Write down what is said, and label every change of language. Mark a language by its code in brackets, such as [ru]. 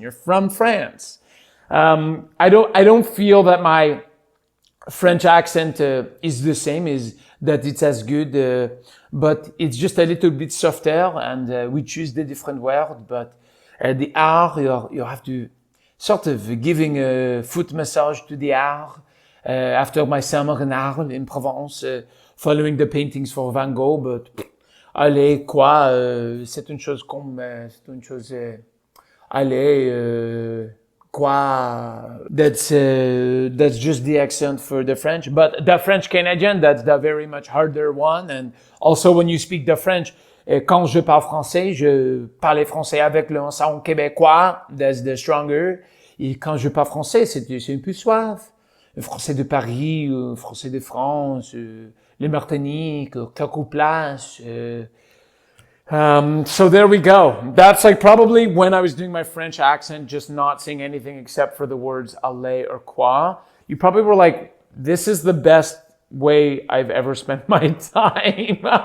[en] You're from France. I don't feel that my French accent is the same, is that it's as good, but it's just a little bit softer, and we choose the different word. But the R, you have to sort of giving a foot massage to the R after my summer in Arles in Provence, following the paintings for Van Gogh. [fr] But allez, quoi, c'est une chose comme, c'est une chose, allez, quoi. [en] That's just the accent for the French. But the French Canadian, that's the very much harder one. And also when you speak the French, [fr] quand je parle français, je parlais français avec le son québécois, [en] that's the stronger. [fr] Et quand je parle français, c'est un peu suave. Le français de Paris, le français de France, les Martiniques, quelques places. [en] So there we go. That's like probably when I was doing my French accent, just not saying anything except for the words allez or quoi. You probably were like, this is the best way I've ever spent my time.